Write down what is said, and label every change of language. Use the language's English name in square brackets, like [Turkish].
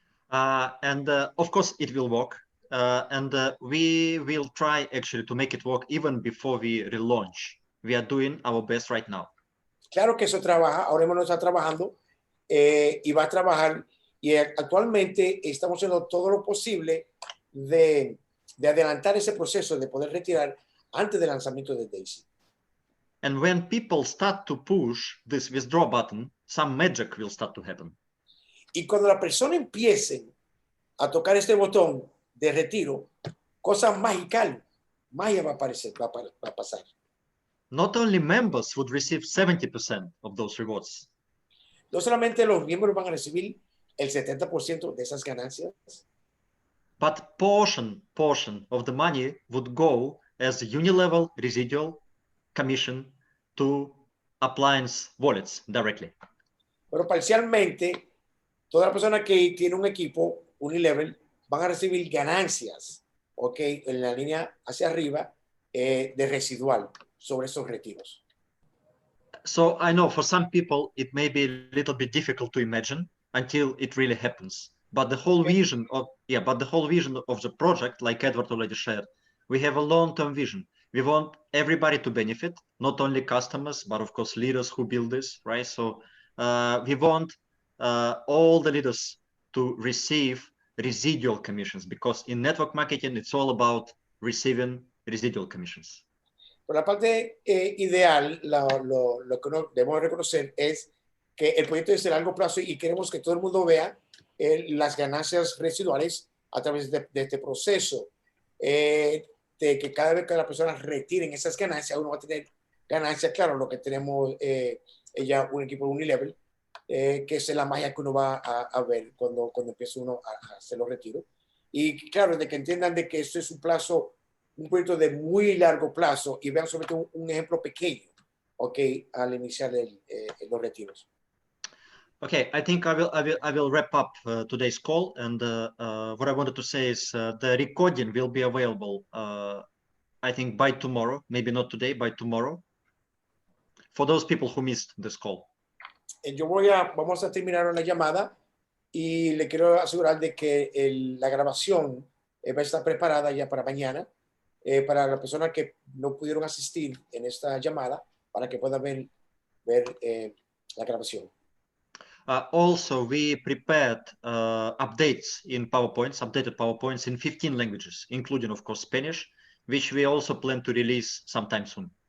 [English] And of course, it will work. And we will try actually to make it work even before we relaunch. We are doing our best right now. [Spanish] Claro que eso trabaja, ahora mismo no está trabajando y va a trabajar. Y actualmente estamos haciendo todo lo posible de adelantar ese proceso de poder retirar antes del lanzamiento de d.ai.sy. [English] And when people start to push this withdraw button, some magic will start to happen. [Spanish] Y cuando la persona empiece a tocar este botón de retiro, cosas mágicas, magia va a aparecer, va a pasar. [English] Not only members would receive 70% of those rewards. [Spanish] No solamente los miembros van a recibir el 70% de esas ganancias, [English] but portion of the money would go as unilevel residual commission to appliance wallets directly. [Spanish] pero parcialmente toda la persona que tiene un equipo unilevel van a recibir ganancias, ¿ok? En la línea hacia arriba de residual sobre esos retiros. [English] So I know for some people it may be a little bit difficult to imagine until it really happens. But the whole vision of the project, like Edward already shared, we have a long-term vision. We want everybody to benefit, not only customers, but of course leaders who build this, right? So we want all the leaders to receive residual commissions, because in network marketing, it's all about receiving residual commissions. [Spanish] Por la parte ideal, lo que debemos reconocer es que el proyecto es de largo plazo y queremos que todo el mundo vea las ganancias residuales a través de este proceso. De que cada vez que las personas retiren esas ganancias, uno va a tener ganancias, claro, lo que tenemos ya un equipo Unilevel, que es la magia que uno va a ver cuando empieza uno a hacer los retiros. Y claro, de que entiendan de que esto es un proyecto de muy largo plazo y vean sobre todo un ejemplo pequeño, ok, al iniciar los retiros. [English] Okay, I think I will wrap up today's call, and what I wanted to say is the recording will be available, I think by tomorrow, maybe not today, by tomorrow, for those people who missed this call. [Spanish] Vamos a terminar una llamada y le quiero asegurar de que la grabación va a estar preparada ya para mañana, para las personas que no pudieron asistir en esta llamada, para que puedan ver la grabación. [English] Also, we prepared updated PowerPoints in 15 languages, including, of course, Spanish, which we also plan to release sometime soon.